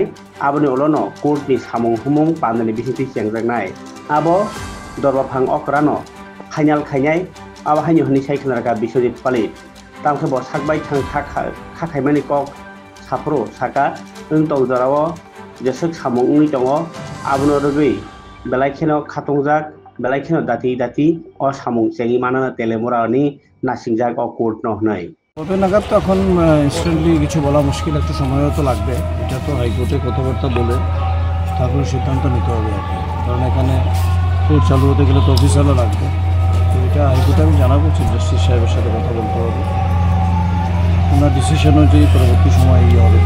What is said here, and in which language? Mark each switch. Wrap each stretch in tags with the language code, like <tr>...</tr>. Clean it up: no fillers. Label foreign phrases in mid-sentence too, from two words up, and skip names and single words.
<trp>aboni olono court ni samung humung pandani bisingti chengjak abo dorwafang okrano khainal khainai aba haini honi sai khnarka Biswajit Palit tamkhe bo sakbai thang khaimani kok sapro saka tong jarao jesek samung ni tongo abono rogui belai kheno khatongjak belai kheno dati o samung chengi manana Teleamura ni nasingjak o court no hnai</trp> <bn>কবে নাগাদ তো এখন ইনস্ট্যান্টলি কিছু বলা মুশকিল, একটু সময়ও তো লাগবে। এটা তো হাইকোর্টে কথাবার্তা বলে তারপরে সিদ্ধান্ত নিতে হবে আর কি, কারণ এখানে কোর্ট চালু হতে গেলে তো অফিসারও লাগবে। তো এটা হাইকোর্টে আমি জানাবো,</bn> <en>chief justice</en> <bn>সাহেবের সাথে কথা বলতে হবে, ওনার ডিসিশন অনুযায়ী পরবর্তী সময় ইয়ে হবে।</bn>